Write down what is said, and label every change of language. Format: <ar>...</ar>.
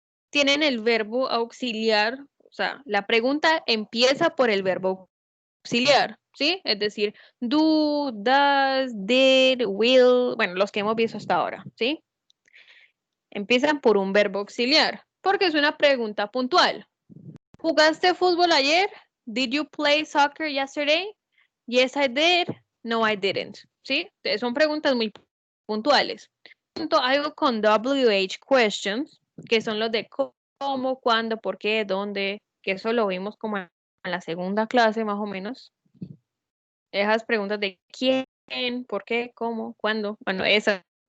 <es>tienen el verbo auxiliar, o sea, la pregunta empieza por el verbo auxiliar, ¿sí? Es decir, do, does, did, will, bueno, los que hemos visto hasta ahora, ¿sí? Empiezan por un verbo auxiliar, porque es una pregunta puntual. ¿Jugaste fútbol ayer?</es> <en>Did you play soccer yesterday? Yes, I did. No, I didn't. ¿Sí?</en> <es>Son preguntas muy puntuales. Algo con WH questions, que son los de cómo, cuándo, por qué, dónde, que eso lo vimos como en la segunda clase más o menos. Esas preguntas de quién, por qué, cómo, cuándo, bueno, esas.</es>